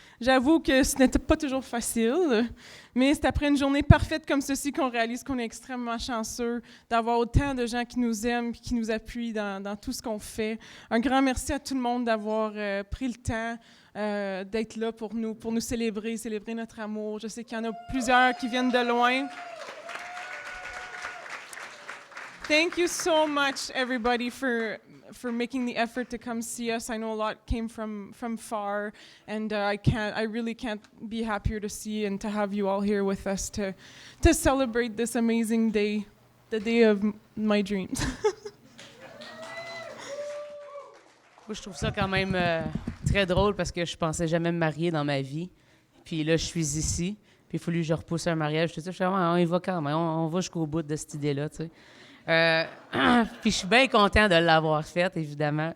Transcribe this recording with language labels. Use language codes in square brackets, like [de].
[fr] J'avoue que ce n'était pas toujours facile, mais c'est après une journée parfaite comme ceci qu'on réalise qu'on est extrêmement chanceux d'avoir autant de gens qui nous aiment et qui nous appuient dans tout ce qu'on fait. Un grand merci à tout le monde d'avoir pris le temps d'être là pour nous célébrer notre amour. Je sais qu'il y en a plusieurs qui viennent de loin. [en] Thank you so much, everybody, for making the effort to come see us. I know a lot came from far, and I really can't be happier to see and to have you all here with us to celebrate this amazing day, the day of my dreams. [fr] Moi, je trouve ça quand même très drôle parce que je pensais jamais me marier dans ma vie. Puis là, je suis ici. Puis il a fallu que je repousse un mariage. Tout ça, je suis vraiment, on y va quand même. On va jusqu'au bout de cette idée-là, tu sais. Puis je suis bien content de l'avoir faite, évidemment.